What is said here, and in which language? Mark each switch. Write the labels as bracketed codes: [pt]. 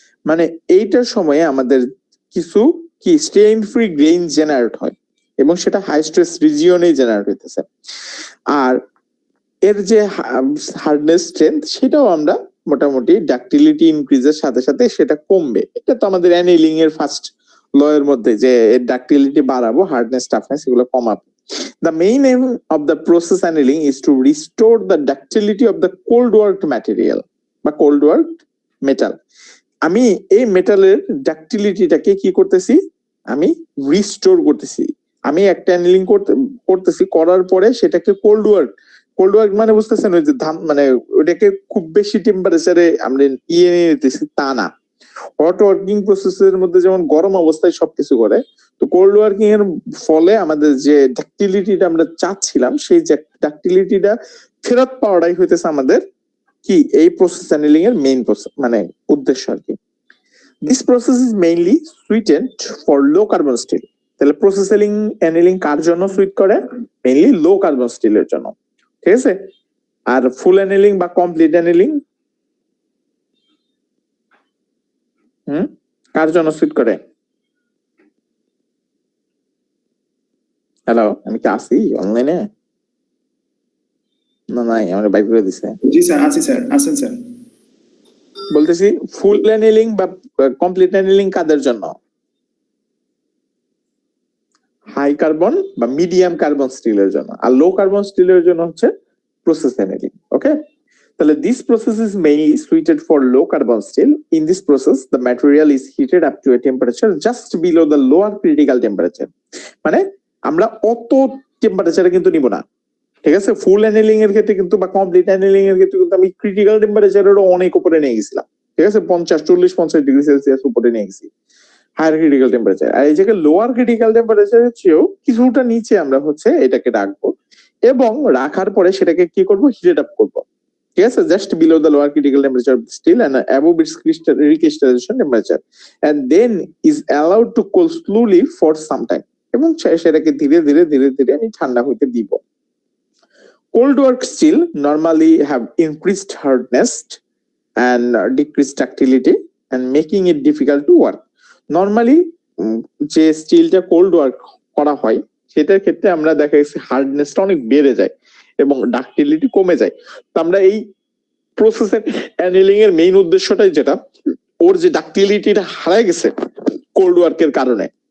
[bn] মানে এইটার সময়ে আমাদের কিছু কি স্ট্রেন ফ্রি গ্রেইন জেনারেট হয় এবং সেটা হাই স্ট্রেস রিজিয়নে জেনারেট হইতেছে। আর এর যে হার্ডনেস স্ট্রেংথ সেটাও আমরা মোটামুটি ডাক্টিলিটি ইনক্রিজের সাথে সাথে সেটা কমবে। এটা তো আমাদের অ্যানিলিং এর ফার্স্ট ল এর মধ্যে যে ডাক্টিলিটি বাড়াবো, হার্ডনেস টাফনেস এগুলো কমাবো। [en] The main aim of the process annealing is to restore the ductility of the cold worked material বা cold worked metal. [bn] আমি এই মেটালের ডাক্টিলিটিটাকে কি করতেছি, আমি রিস্টোর করতেছি। আমি একটা অ্যানিলিং করতেছি, করার পরে সেটাকে কোল্ড ওয়ার্ক মানে বুঝতেছেন ওই যে মানে ওটাকে খুব বেশি টেম্পারেচারে আমরা নিয়ে নিতেছি তা না। হট ওয়ার্কিং প্রসেসের মধ্যে যেমন গরম অবস্থায় সবকিছু করে, তো কোল্ড ওয়ার্কিং এর ফলে আমাদের যে ডাক্টিলিটিটা আমরা চাচ্ছিলাম সেই ডাক্টিলিটিটা ফেরত পাওয়াটাই হইতেছে আমাদের কি এই প্রসেস অ্যানিলিং এর মেইন মানে উদ্দেশ্য আর কি। [en] This process is mainly suited for low carbon steel. [bn] তাহলে প্রসেস অ্যানিলিং কার জন্য সুইট করে? মেইনলি লো কার্বন স্টিলের জন্য, ঠিক আছে। আর ফুল অ্যানিলিং বা কমপ্লিট অ্যানিলিং কার জন্য সুইট করে? হ্যালো, আমি কি আছি অনলাইনে? না নাই, আমার বাইক করে দিছে। জি স্যার, আছি স্যার, আছেন স্যার। বলতেছি ফুল অ্যানিলিং বা কমপ্লিট অ্যানিলিং কাদের জন্য? হাই কার্বন বা মিডিয়াম কার্বন স্টিলের জন্য। আর লো কার্বন স্টিলের জন্য হচ্ছে প্রসেস অ্যানিলিং। ওকে, তাহলে [en] this process is mainly suited for low carbon steel. In this process the material is heated up to a temperature just below the lower critical temperature. [bn] মানে আমরা অত টেম্পারেচারে কিন্তু নিব না, ঠিক আছে। ফুল অ্যানিলিং এর ক্ষেত্রে কিন্তু বা কমপ্লিট অ্যানিলিং এর ক্ষেত্রে কিন্তু আমি ক্রিটিক্যাল টেম্পারেচারেরও অনেক উপরে নিয়ে গেছিলাম, ঠিক আছে। 50-40-50 ডিগ্রি সেলসিয়াস উপরে নিয়ে গেছি হায়ার ক্রিটিক্যাল টেম্পারেচার। আর এই জায়গায় লোয়ার ক্রিটিক্যাল টেম্পারেচারের চেয়েও কিছুটা নিচে আমরা হচ্ছে এটাকে রাখবো এবং রাখার পরে সেটাকে কি করব, হিটেড আপ করবো, ঠিক আছে, [en] Just below the lower critical temperature of steel and above its recrystallization temperature and then is allowed to cool slowly for some time. [bn] এবং সেটাকে ধীরে ধীরে ধীরে ধীরে আমি ঠান্ডা হইতে দিব। [en] Cold work steel normally have increased hardness and decreased ductility and making it difficult to work. [bn] Normally যে স্টিলটা কোল্ড ওয়ার্ক করা হয় সেটার ক্ষেত্রে আমরা দেখা গেছে হার্ডনেসটা অনেক বেড়ে যায় এবং ডাক্টিলিটি কমে যায়। তো আমরা এই প্রসেসের অ্যানিলিং এর মেইন উদ্দেশ্যটাই যেটা, ওর যে ডাক্টিলিটিটা হারায় গেছে কোল্ড ওয়ার্কের কারণে।